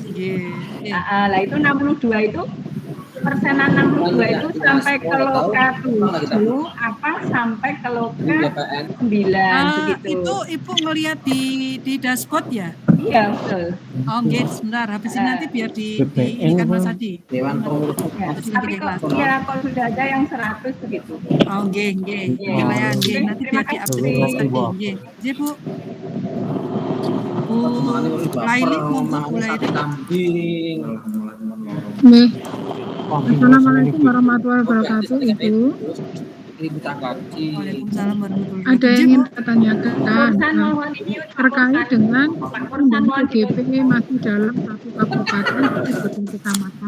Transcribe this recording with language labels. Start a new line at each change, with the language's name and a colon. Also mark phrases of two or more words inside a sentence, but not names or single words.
Indonesian: Lah itu 62 itu persenan 62 itu sampai ke loka 7 apa sampai ke loka 9 begitu. Itu Ibu ngelihat di dashboard ya? Iya, betul. Oh, nggih, sebentar. Habis ini nanti biar ini kan Mas Adi. Dewan Pengurus. Tapi kok sudah ada yang 100 begitu. Oh, nggih. Penilaian nggih. Nanti biar di-update Mas Adi.
Javanese: Nggih. Nggih, Bu.
Indonesian: Bu Laili, monggo Bu Laili. Kambing. Nih.
Arabic: السلام عليكم ورحمة الله وبركاته, Ibu. وعليكم السلام ورحمة الله وبركاته.
Indonesian: Ada yang ingin saya tanyakan terkait dengan PGP masih dalam satu kabupaten satu kecamatan.